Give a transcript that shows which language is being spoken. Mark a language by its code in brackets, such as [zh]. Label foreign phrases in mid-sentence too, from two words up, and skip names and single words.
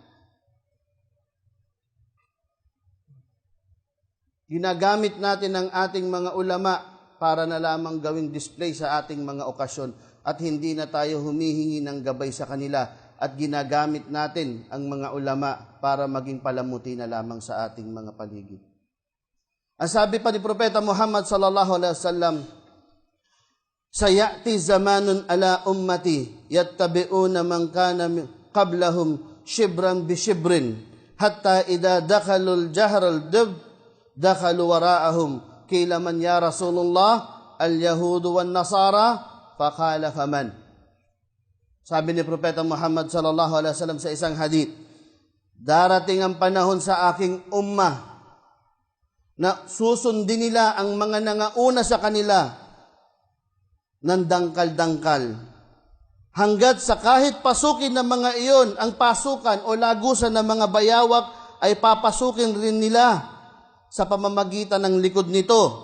[tl] Ginagamit natin ang ating mga ulama para na lamang gawing display sa ating mga okasyon at hindi na tayo humihingi ng gabay sa kanila at ginagamit natin ang mga ulama para maging palamuti na lamang sa ating mga paligid. Ang sabi pa ni Propeta Muhammad [ar] صلى الله عليه وسلم سيأتي زمان على أمتي يتبعون من كان قبلهم شبرا بشبر حتى إذا دخلوا جحر ضب دخلوا وراءهم قيل من يا رسول الله اليهود والنصارى فقال فمن." [tl] Sabi ni Propeta Muhammad [ar] صلى الله عليه وسلم [tl] sa isang hadith, darating ang panahon sa aking ummah na susundin nila ang mga nangauna sa kanila ng dangkal-dangkal. Hanggat sa kahit pasukin ng mga iyon, ang pasukan o lagusan ng mga bayawak ay papasukin rin nila sa pamamagitan ng likod nito.